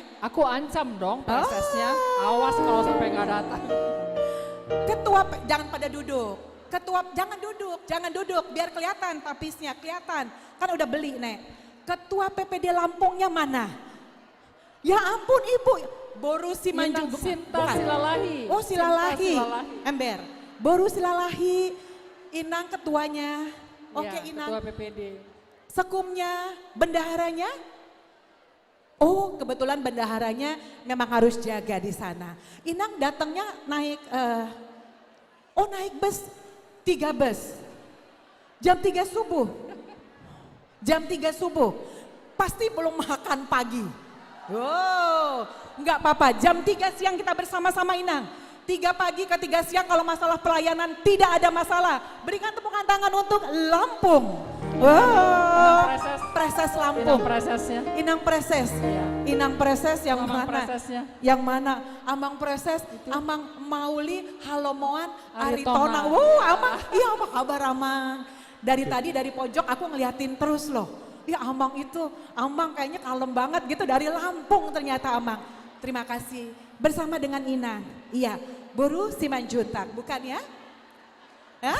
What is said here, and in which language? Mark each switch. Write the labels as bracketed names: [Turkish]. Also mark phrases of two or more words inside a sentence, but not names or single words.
[Indonesian] Aku ancam dong prosesnya. Awas kalau sampai nggak datang. Ketua, jangan pada duduk. Ketua, jangan duduk, biar kelihatan tapisnya, kelihatan. Kan udah beli Nek. Ketua PPD Lampungnya mana? Ya ampun Ibu, Boru Simanjuntak. Sinta Silalahi. Oh Silalahi, Sinta Silalahi. Ember. Boru Silalahi, Inang ketuanya. Oke Ya, Inang. Ketua PPD. Sekumnya, bendaharanya. Oh kebetulan bendaharanya memang harus jaga di sana. Inang datangnya naik, naik bus, 3 bus. Jam 3 subuh. Pasti belum makan pagi. Oh, enggak apa-apa, jam 3 siang kita bersama-sama Inang. 3 pagi ke 3 siang kalau masalah pelayanan tidak ada masalah. Berikan tepukan tangan untuk Lampung. Wow, Preses Lampung. Inang Presesnya. Inang Preses. Inang Preses yang Amang mana? Presesnya. Yang mana? Amang Preses, Amang Mauli, Halomoan, Aritona. Aritona. Amang, iya apa kabar Amang? Dari tadi dari pojok aku ngeliatin terus loh. Ya Amang itu, Amang kayaknya kalem banget gitu dari Lampung ternyata Amang. Terima kasih. Bersama dengan Inang. Iya, Boru Simanjuntak, bukan ya? Hah?